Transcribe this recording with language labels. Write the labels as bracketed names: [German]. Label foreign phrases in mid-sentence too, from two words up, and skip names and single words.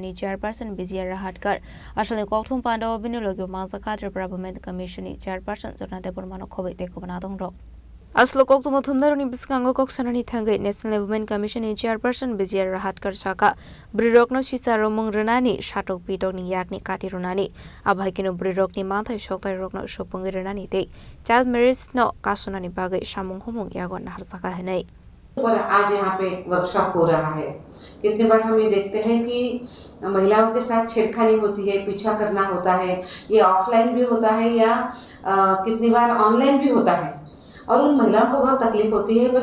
[Kok Borok] Chairperson Vijaya Rahatkar Kokthum Pandao Bini Logio Manjakha Tripura Women Commission Chairperson Jharna Debbarma Khobwi Kubun Adongrok Kokthum Pandao Biskango Koksanani Thangai National Women Commission Chairperson Vijaya Rahatkar Saka Brirokno Shisaro Mungrenani Shatok Pitokni Yakni Kati Runani Abhaikino Brirokni Mantha Shoktai Rokno Shopungi Renani Te [English] Child marriage [Kok Borok] no Kasunani Bagwi Shamung Humung Yagon Narsaka Henei [Hindi] पर आज यहाँ पे वर्कशॉप हो रहा है। कितनी बार हम ये देखते हैं कि महिलाओं के साथ छेड़खानी होती है, पीछा करना होता है, ये ऑफलाइन भी होता है या कितनी बार ऑनलाइन भी होता है और उन महिलाओं को बहुत तकलीफ होती है।